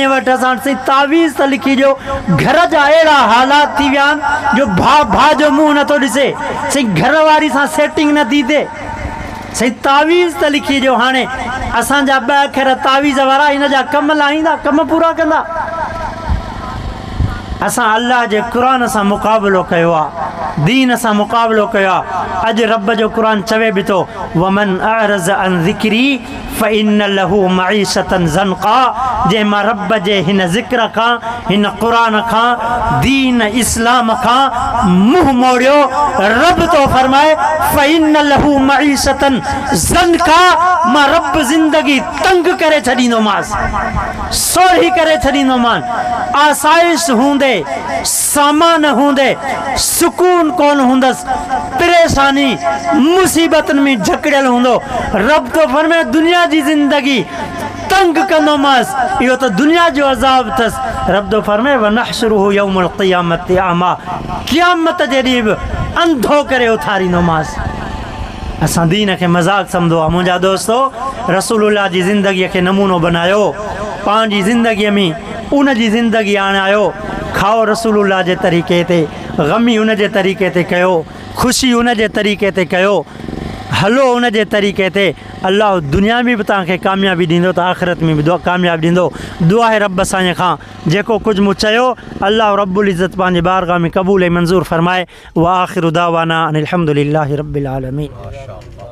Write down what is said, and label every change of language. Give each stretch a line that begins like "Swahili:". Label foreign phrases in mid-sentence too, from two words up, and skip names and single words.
Sindhi: वटि असां तावीज़ त लिखी ॾियो घर जा अहिड़ा हालात थी विया आहिनि जो भाउ जो मुंहुं नथो ॾिसे साईं घर वारी सां सेटिंग न थी थिए साईं तावीज़ त लिखी ॾियो हाणे असांजा ॿ अखर तावीज़ वारा हिन जा कम लाहींदा कम पूरा कंदा असां अल्लाह जे क़ुर सां मुक़ाबिलो कयो आहे दीन सां मुक़ाबिलो कयो आहे। अॼु रब जो क़ुर चवे बि थो
Arabic: ومن أعرض عن ذكري فإن له معيشة ضنكا.
Sindhi: जंहिं मां रब जे हिन ज़िक्र खां हिन क़ुर खां दीन इस्लाम खां मुंहुं मोड़ियो, रब तो फरमाए
Arabic: فإن له معيشة ضنكا,
Sindhi: मां रब ज़िंदगी तंग करे छॾींदोमांसि, सोढ़ी करे छॾींदोमांसि। आसाइश हूंदे, सामान हूंदे, सुकून कोन हूंदसि, परेशानी मुसीबतनि में झकड़ियल हूंदो। रब तो फरमाए दुनिया जी ज़िंदगी तंग कंदोमांसि, इहो त दुनिया जो अज़ाब अथसि। रब तो फरमाए
Arabic: ونحشره يوم القيامة أعمى,
Sindhi: क़यामत जे ॾींहुं बि अंधो करे उथारींदोमांसि। असां दीन खे मज़ाक सम्झो आहे। मुंहिंजा दोस्तो, रसूलुल्लाह जी ज़िंदगीअ खे नमूनो बनायो, पंहिंजी ज़िंदगीअ में उन जी ज़िंदगी आणायो। खाओ रसूलुल्लाह जे तरीक़े ते, ग़मी उन जे तरीक़े ते कयो, ख़ुशी उन जे तरीक़े ते कयो, हलो उन जे तरीक़े ते। अल्लाह दुनिया में भी तव्हांखे कामयाबी ॾींदो त आख़िरत में भी कामयाबी ॾींदो। दुआ आहे रब साईं खां जेको कुझु मूं चयो अल्लाह रब्बुल इज़्ज़त पंहिंजे बारगाह में क़बूल ऐं मंज़ूर फरमाए।
Arabic: وآخر دعوانا أن الحمد لله رب العالمين.